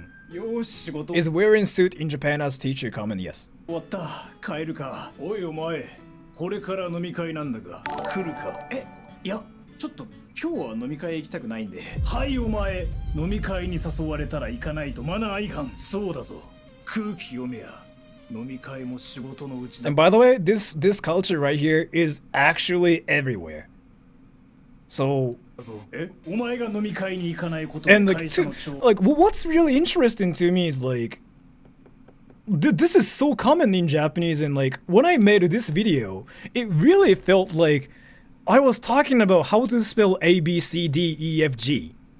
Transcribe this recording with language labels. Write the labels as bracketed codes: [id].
[en] Is wearing suit in Japan as teacher common? Yes. [ja] 終わった。帰るか。おいお前、これから飲み会なんだが、来るか。いや、ちょっと今日は飲み会行きたくないんで。はいお前、飲み会に誘われたら行かないとマナー違反。そうだぞ。空気読めや。飲み会も仕事のうちだ。 [en] And by the way, this culture right here is actually everywhere. So... And like, what's really interesting to me is like, this is so common in Japanese, and like when I made this video, it really felt like I was talking about how to spell A, B, C, D, E, F, G.